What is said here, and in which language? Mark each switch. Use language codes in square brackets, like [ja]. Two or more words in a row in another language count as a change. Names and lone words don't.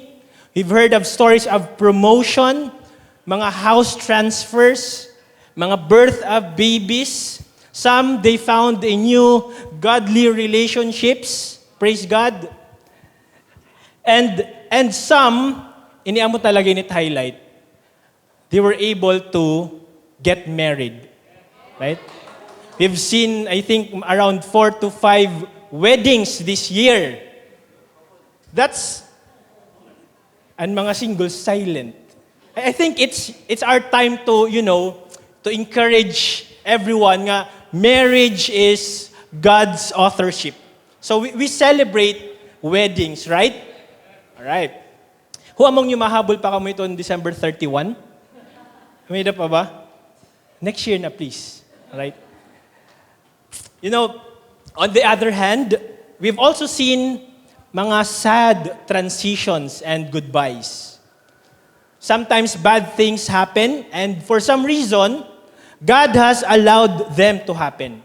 [en] We've heard of stories of promotion, mga house transfers, mga birth of babies. Some, they found a new godly relationships. Praise God. And some, [war] iniamo talaga init highlight, [en] they were able to get married. Right? We've seen, I think, around 4 to 5 weddings this year. That's, and mga singles silent. I think it's our time to, you know, to encourage everyone nga marriage is God's authorship. So we celebrate weddings, right? All right. Who among you [war] mahabol pa kamo ito [en] on December 31? [tl] May pa ba? [en] Next year na, please. All right. You know, on the other hand, we've also seen mga sad transitions and goodbyes. Sometimes bad things happen, and for some reason, God has allowed them to happen.